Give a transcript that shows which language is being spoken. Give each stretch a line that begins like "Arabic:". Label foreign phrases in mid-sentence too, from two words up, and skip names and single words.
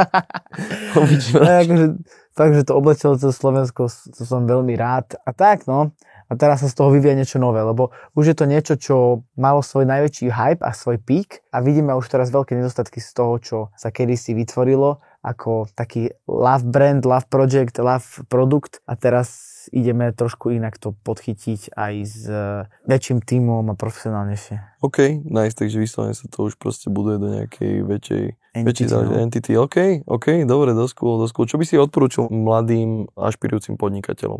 Slovak: Takže to obletelo cez Slovensko, to som veľmi rád. A tak, no. A teraz sa z toho vyvíja niečo nové, lebo už je to niečo, čo malo svoj najväčší hype a svoj peak a vidíme už teraz veľké nedostatky z toho, čo sa kedysi vytvorilo ako taký
English: love brand, love project,
Slovak: love produkt a teraz ideme trošku inak to podchytiť aj s väčším tímom a profesionálnejšie.
English: OK, nice,
Slovak: takže vyslovene sa to už proste buduje do nejakej väčšej entity. OK, dobre, dosť cool. Čo by si odporúčil mladým ašpirujúcim podnikateľom?